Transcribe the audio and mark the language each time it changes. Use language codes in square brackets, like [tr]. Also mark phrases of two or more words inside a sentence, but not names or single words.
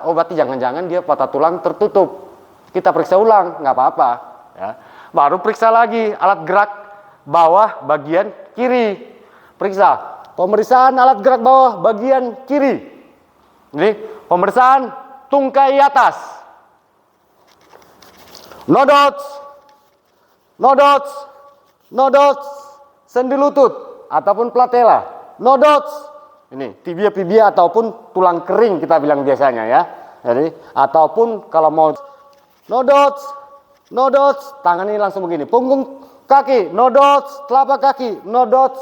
[id] Oh berarti jangan-jangan dia patah tulang tertutup. Kita periksa ulang, nggak apa-apa. Ya. Baru periksa lagi alat gerak bawah bagian kiri. Periksa. Pemeriksaan alat gerak bawah bagian kiri. Jadi pemeriksaan tungkai atas. [en] No dots. No dots. No dots. [id] Sendi lutut. ataupun patella. [en] No dots. [id] Ini tibia ataupun tulang kering kita bilang biasanya ya. Jadi ataupun kalau mau [en] no dots, [id] tangan ini langsung begini. Punggung kaki, [en] no dots, [id] telapak kaki, [en] no dots.